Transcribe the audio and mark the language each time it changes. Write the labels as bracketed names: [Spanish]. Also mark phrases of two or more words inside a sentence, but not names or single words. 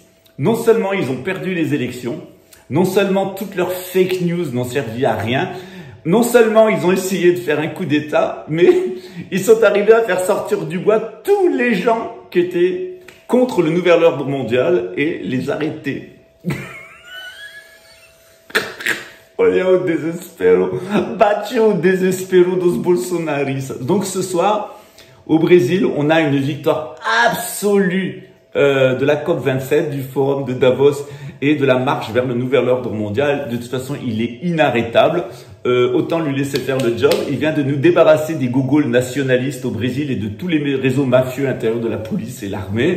[French] Non seulement ils ont perdu les élections, non seulement toutes leurs [English] fake news [French] n'ont servi à rien, non seulement ils ont essayé de faire un coup d'État, mais ils sont arrivés à faire sortir du bois tous les gens qui étaient contre le nouvel ordre mondial et les arrêter. [Portuguese] Olha o desespero, bate o desespero dos bolsonaristas. [French] Donc ce soir, au Brésil, on a une victoire absolue de la COP27, du Forum de Davos et de la marche vers le nouvel ordre mondial. De toute façon, il est inarrêtable. Autant lui laisser faire le job. Il vient de nous débarrasser des gogoles nationalistes au Brésil et de tous les réseaux mafieux intérieurs de la police et l'armée.